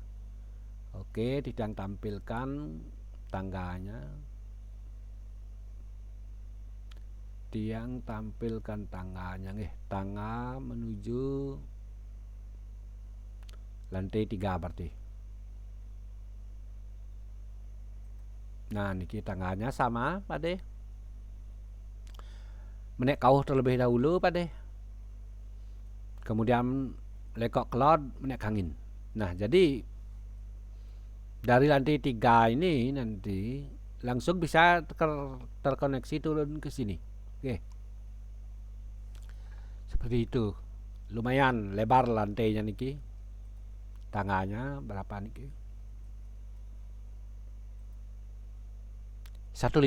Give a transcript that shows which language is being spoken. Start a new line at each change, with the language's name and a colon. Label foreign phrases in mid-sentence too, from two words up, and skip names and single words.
Indonesian: Oke, Tidang tampilkan tangganya. tiang tampilkan tangganya tangga menuju lantai 3 berarti. Nah niki tangganya sama pade,
Balinese: menek kauh
Indonesian: terlebih dahulu pade, kemudian
Balinese: lekok kelot menek kangin.
Indonesian: Nah jadi dari lantai 3 ini nanti langsung bisa terkoneksi turun ke sini. Oke. Seperti itu. Lumayan lebar lantainya niki. Tangganya berapa niki? 150.